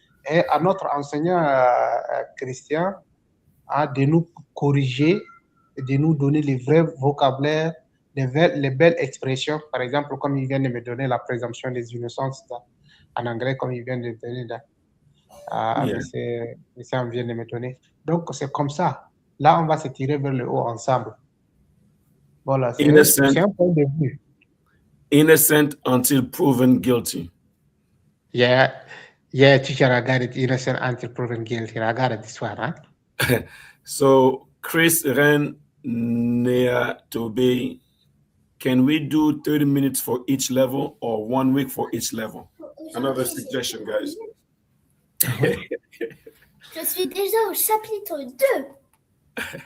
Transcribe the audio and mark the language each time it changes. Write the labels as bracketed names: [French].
[French] Et à notre enseignant Christian, de nous corriger, de nous donner les vrais vocabulaires, les belles expressions. Par exemple, comme il vient de me donner la présomption des innocence en anglais, comme il vient de donner là, [English] Yeah. [French] monsieur vient de me donner. Donc, c'est comme ça. Là, on va se tirer vers le haut ensemble. Voilà, c'est [English] Innocent, [French] un point de vue. [English] innocent until proven guilty. Yeah, yeah, teacher, I got it. Innocent until proven guilty. I got it this one, huh? So, Chris Ren Nea Tobe, can we do 30 minutes for each level or 1 week for each level? Another suggestion, guys. [French] Je suis déjà au chapitre 2.